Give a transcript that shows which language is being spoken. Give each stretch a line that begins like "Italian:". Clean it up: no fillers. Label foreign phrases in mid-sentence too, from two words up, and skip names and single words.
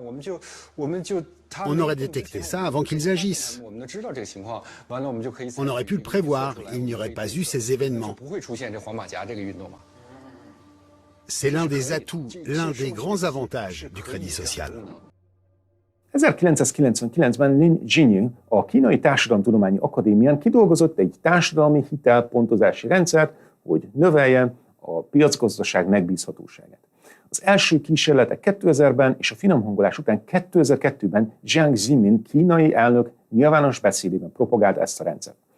French: On aurait détecté ça avant qu'ils agissent. On aurait pu le prévoir, il n'y aurait pas eu ces événements. C'est l'un des atouts, l'un des grands avantages du crédit social.
Hungarian: 1999-ben Lin Jinyu a Kínai Társadalomtudományi Akadémián kidolgozott egy társadalmi hitelpontozási rendszert, hogy növelje a piacgazdaság megbízhatóságát. Az első kísérletek 2000-ben és a finomhangolás után 2002-ben Jiang Zemin kínai elnök nyilvános beszédében propagált ezt a rendszert.